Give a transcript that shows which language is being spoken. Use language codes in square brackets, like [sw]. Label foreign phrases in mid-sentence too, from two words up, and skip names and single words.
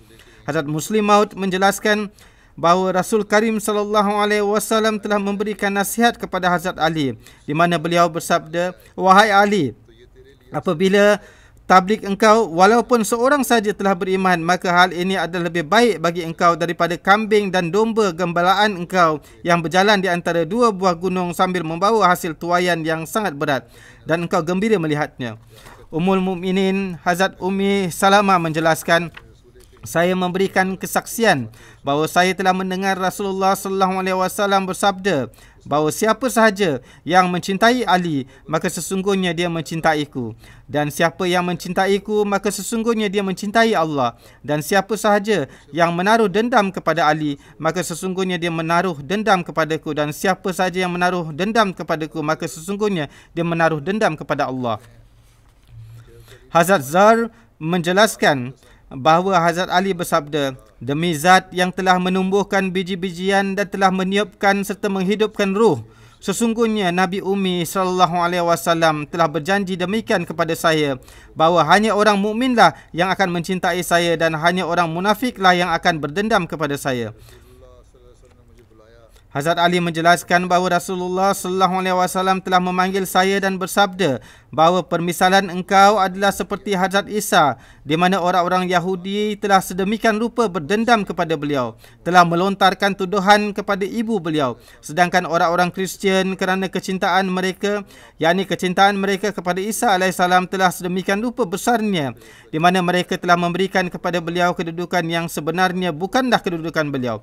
[ms] Hazrat Muslim Maud menjelaskan bahawa Rasul Karim [ar] صلى الله عليه وسلم [ms] telah memberikan nasihat kepada Hazrat Ali, di mana beliau bersabda, wahai Ali, apabila tabligh engkau walaupun seorang saja telah beriman, maka hal ini adalah lebih baik bagi engkau daripada kambing dan domba gembalaan engkau yang berjalan di antara dua buah gunung sambil membawa hasil tuaian yang sangat berat, dan engkau gembira melihatnya. Ummul Mukminin Hazrat Ummi Salamah menjelaskan, saya memberikan kesaksian bahawa saya telah mendengar Rasulullah [ar] صلى الله عليه [ms] wasallam bersabda bahawa siapa sahaja yang mencintai Ali, maka sesungguhnya dia mencintaiku, dan siapa yang mencintaiku, maka sesungguhnya dia mencintai Allah, dan siapa sahaja yang menaruh dendam kepada Ali, maka sesungguhnya dia menaruh dendam kepadaku, dan siapa sahaja yang menaruh dendam kepadaku, maka sesungguhnya dia menaruh dendam kepada Allah. Hazrat Zar menjelaskan bahawa Hazrat Ali bersabda, demi zat yang telah menumbuhkan biji-bijian dan telah meniupkan serta menghidupkan ruh, sesungguhnya Nabi Ummi [ar] صلى الله عليه وسلم [ms] telah berjanji demikian kepada saya, bahawa hanya orang mukminlah yang akan mencintai saya dan hanya orang munafiklah yang akan berdendam kepada saya. Hazrat Ali menjelaskan bahawa Rasulullah [ar] صلى الله عليه وسلم [ms] telah memanggil saya dan bersabda bahawa permisalan engkau adalah seperti Hazrat Isa, di mana orang-orang Yahudi telah sedemikian rupa berdendam kepada beliau, telah melontarkan tuduhan kepada ibu beliau, sedangkan orang-orang Kristian kerana kecintaan mereka, yakni kecintaan mereka kepada Isa alaihissalam telah sedemikian rupa besarnya, di mana mereka telah memberikan kepada beliau kedudukan yang sebenarnya bukanlah kedudukan beliau.